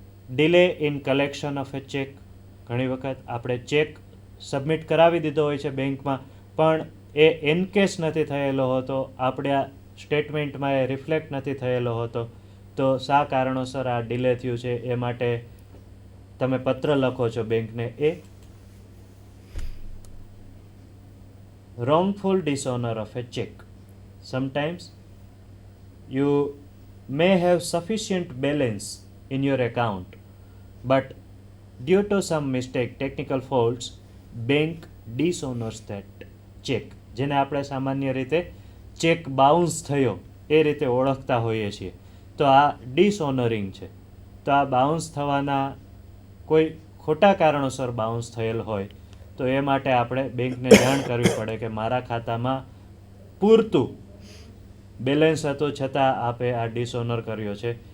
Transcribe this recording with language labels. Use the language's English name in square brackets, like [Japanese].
[English] Delay in collection of a cheque. [Gujarati] ઘણી વખત આપણે ચેક સબમિટ કરાવી દીધો હોય છે બેંકમાં, પણ એ એનકેશ નથી થયેલો હોતો, આપણા સ્ટેટમેન્ટમાં એ રિફ્લેક્ટ નથી થયેલો હોતો. તો શા કારણોસર આ ડિલે થયું છે એ માટે તમે પત્ર લખો છો બેંકને. [English] એ wrongful dishonor of a check. Sometimes you may have sufficient balance in your account, but due to some mistake, technical faults, bank dishonors that check. [Gujarati] જેને આપણે સામાન્ય રીતે ચેક બાઉન્સ થયો એ રીતે ઓળખતા હોઈએ છીએ. તો આ ડિસઓનરિંગ છે. તો આ બાઉન્સ થવાના કોઈ ખોટા કારણોસર બાઉન્સ થયેલ હોય તો એ માટે આપણે બેંકને જાણ કરવી પડે કે મારા ખાતામાં પૂરતું બેલેન્સ હતું છતાં આપે આ ડિસઓનર કર્યો છે.